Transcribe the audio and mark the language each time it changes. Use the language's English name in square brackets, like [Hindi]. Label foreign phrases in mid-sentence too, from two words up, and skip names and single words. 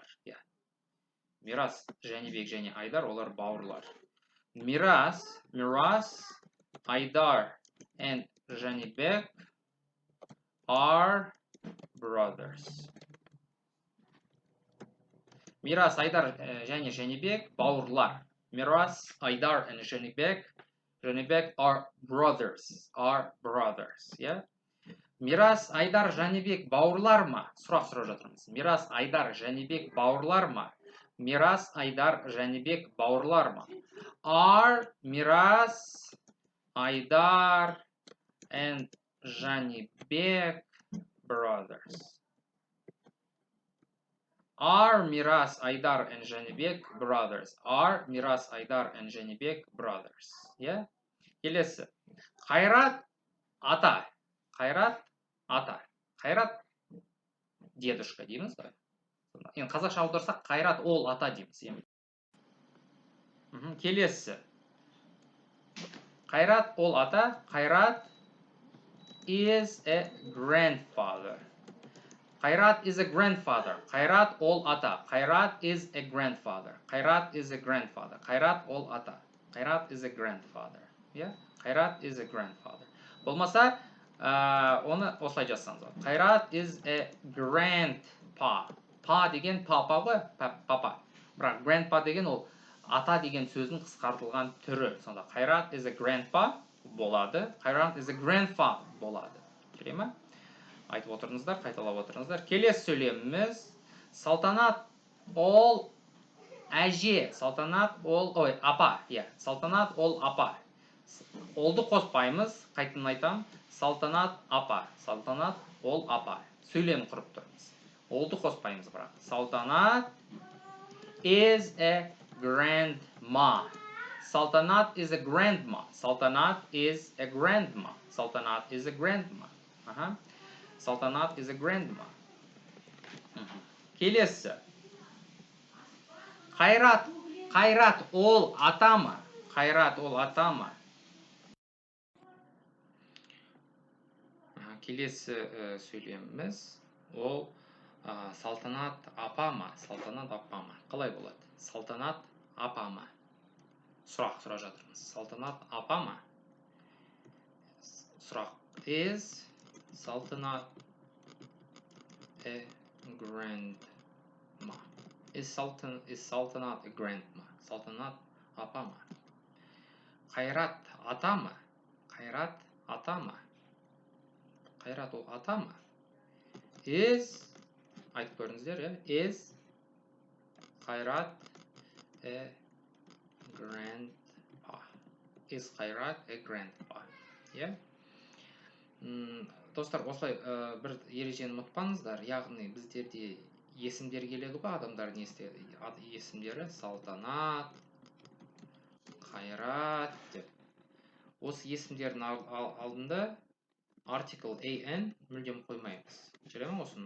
[Kazakh] Мирас Жәнібек және Айдар олар бауырлар. [English] Мирас, Айдар and Жәнібек are brothers. [Kazakh] Мирас, Айдар және Жәнібек бауырлар. [English] Мирас, Айдар and Жәнібек are brothers. [Kazakh] Мирас, Айдар, Жәнібек бауырлар ма? Сұрақ сұрап жатырмыз. Мирас, Айдар, Жәнібек бауырлар ма? Мирас, Айдар, Жәнібек бауырлар ма? [English] Are Мирас, Айдар and Жәнібек brothers? Are Мирас, Айдар and Жәнібек brothers? Are Мирас, Айдар and Жәнібек brothers? Келесі. [Kazakh] Қайрат ата. Қайрат ата. Қайрат дедушка дейміз ғой. Енді қазақша аударсақ Қайрат ол ата дейміз. Келесі. Қайрат ол ата. [English] Қайрат is a grandfather. Қайрат is a grandfather. [Kazakh] Қайрат ол ата. [English] Қайрат is a grandfather. Қайрат is a grandfather. [Kazakh] Қайрат ол ата. [English] Қайрат is a grandfather. Yeah? Қайрат is a grandfather. [Kazakh] Болмаса, оны осылай жазсаңыз болады. [English] Қайрат is a grandpa. [Kazakh] Па деген папа ғой, папа. Бірақ grandpa деген ол ата деген сөздің қысқартылған түрі. Сонда [English] Қайрат is a grandpa [Kazakh] болады. [English] Қайрат is a grandfather [Kazakh] болады. Келе ме? Айтып отырыңыздар, қайталап отырыңыздар. Келесі сөйлеміміз Салтанат ол әже, Салтанат ол, апа, Салтанат ол апа. Олды қоспаймыз, қайтын айтам. Салтанат апа, Салтанат ол апа. Сөйлем құрып тұрмыз. Олды қоспаймыз бірақ. [English] Салтанат is a grandma. Салтанат is a grandma. Салтанат is a grandma. Салтанат is a grandma. Салтанат is a grandma. [Kazakh] Келесі. Қайрат ол атама. Қайрат ол атама. Келесі сөйлеміміз ол Салтанат апама. Салтанат апама. Қалай болады? Салтанат апама. Сұрақ жатырмыз. Салтанат апама. [English] Сұрақ is Салтанат a grandma. Is Салтанат a grandma? [Kazakh] Салтанат апама. Қайрат атама. Қайрат атама. Қайрат ол атама. Is, айтып көріңіздер, [English] is Қайрат a grandpa. Is Қайрат a grandpa. [Kazakh] Достар, осылай бір ережені ұмытпаңыздар. Яғни біздерде есімдер келеді ғой, адамдардың есімдері Салтанат, Қайрат деп. Осы есімдердің алдында [English] article an [Kazakh] мүлдем қоймаймыз. Жүре ме осыны?